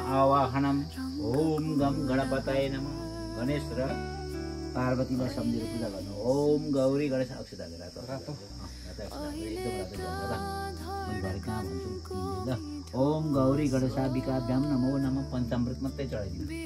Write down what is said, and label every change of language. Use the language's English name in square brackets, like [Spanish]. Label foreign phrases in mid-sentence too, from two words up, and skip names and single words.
[Sanskrit] आवाहनम ओम गम गणपतये नमः [Nepali] गणेश र पार्वतीलाई सम्झेर पूजा गर्नु ओम गौरी गणेश अक्षता रातो [Sanskrit] ओम गौरी गणेशाभिकाभ्याम नमो नमः [Nepali] पञ्चामृत मात्रै चढाइदिनु